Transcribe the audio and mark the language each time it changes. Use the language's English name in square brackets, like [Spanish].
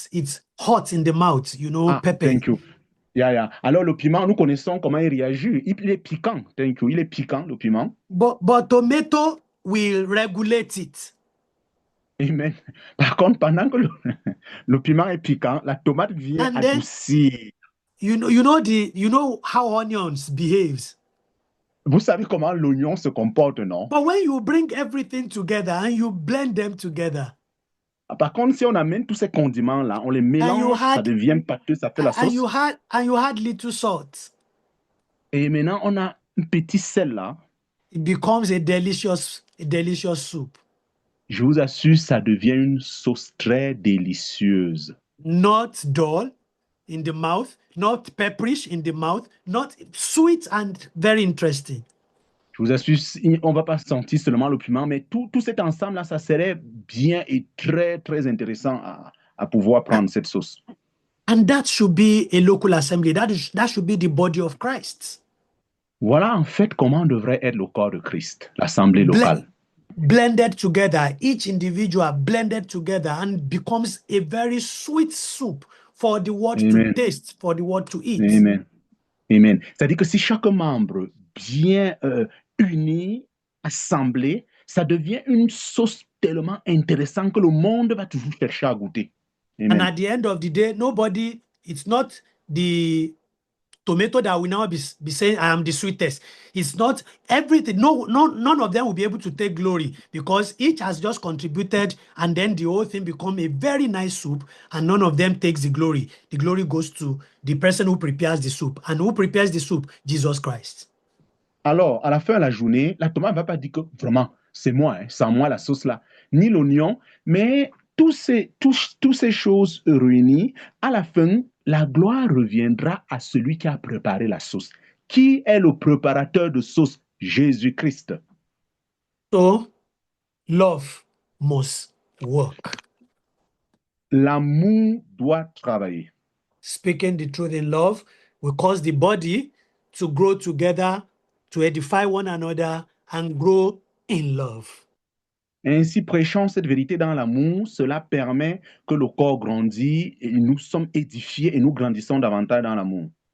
[English] It's hot in the mouth, you know, pepper. Thank you. Yeah. [French] Alors le piment, nous connaissons comment il réagit. Il est piquant. [English] Thank you. [French] Il est piquant, le piment. [English] But tomato will regulate it. Amen. [French] Par contre, pendant que le piment est piquant, la tomate vient adoucir. [English] You know how onions behaves. [French] Vous savez comment l'oignon se comporte, non? [English] But when you bring everything together and you blend them together. [French] Par contre, si on amène tous ces condiments-là, on les mélange, ça devient pâteux, ça fait la sauce. [English] And you had little salt. [French] Et maintenant, on a un petit sel là. [English] It becomes a delicious soup. [French] Je vous assure, ça devient une sauce très délicieuse. [English] Not dull in the mouth, not pepperish in the mouth, not sweet and very interesting. [French] Je vous assure, on ne va pas sentir seulement le piment, mais tout cet ensemble-là, ça serait bien et très, très intéressant à pouvoir prendre cette sauce. [English] And that should be a local assembly. That should be the body of Christ. [French] Voilà en fait comment devrait être le corps de Christ, l'assemblée locale. [English] Blended together, each individual blended together and becomes a very sweet soup for the world to taste, for the world to eat. [French] Amen. C'est-à-dire que si chaque membre bien uni assemblée, ça devient une sauce tellement intéressante que le monde va toujours chercher à goûter. [English] And Amen. at the end of the day, nobody, it's not the tomato that will now be saying, I am the sweetest. It's not everything. None of them will be able to take glory because each has just contributed, and then the whole thing become a very nice soup, and none of them takes the glory. The glory goes to the person who prepares the soup. And who prepares the soup? Jesus Christ. [French] Alors, à la fin de la journée, la tomate ne va pas dire que vraiment, c'est moi, hein, sans moi la sauce là, ni l'oignon, mais toutes ces choses réunies, à la fin, la gloire reviendra à celui qui a préparé la sauce. Qui est le préparateur de sauce? Jésus-Christ. [English] So, love must work. [French] L'amour doit travailler. [English] Speaking the truth in love will cause the body to grow together, to edify one another, and grow in love. [French] Ainsi, prêchant cette vérité dans l'amour, cela permet que le corps grandit et nous sommes édifiés et nous grandissons davantage dans l'amour.